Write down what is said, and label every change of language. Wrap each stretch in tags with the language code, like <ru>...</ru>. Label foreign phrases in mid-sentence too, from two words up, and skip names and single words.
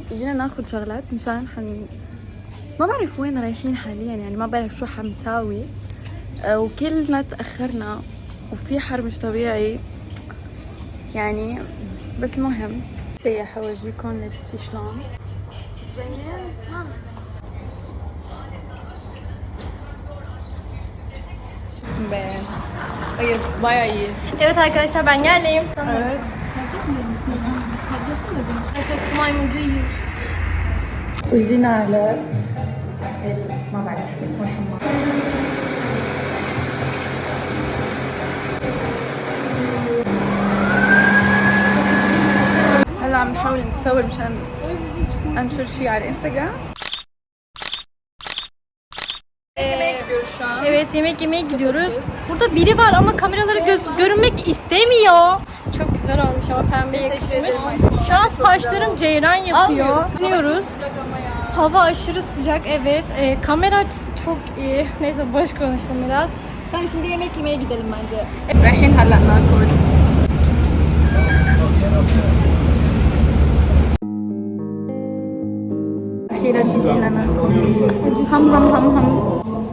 <ar>اجينا ناخد شغلات مشان ما بعرف وين رايحين حاليا، يعني ما بعرف شو حنساوي. وكلنا تأخرنا وفي حر مش طبيعي يعني، بس مهم. هي حورجيكم لبستي شلون.</ar> <tr>Ben. Hayır, bayağı iyi. Evet arkadaşlar ben geldim. Evet. Maymuncu yiyoruz.</tr> <ar>وجينا على ما بعرف شو اسمه الحمام. هلا عم نحاول نصور مشان انشر شي على الانستغرام.</ar> <tr>Evet yemek yemeye gidiyoruz. Burada biri var ama kameralara görünmek istemiyor. Çok güzel olmuş ama pembe yakışmış. Şu an saçlarım ceyran yapıyor. Dönüyoruz. Hava aşırı sıcak evet. Kamera açısı çok iyi. Neyse boş konuştum biraz. Tamam şimdi yemek yemeye gidelim bence.</tr> <ar>رايحين هلا ناكل. أخيرا جينا ناكل. هم.</ar>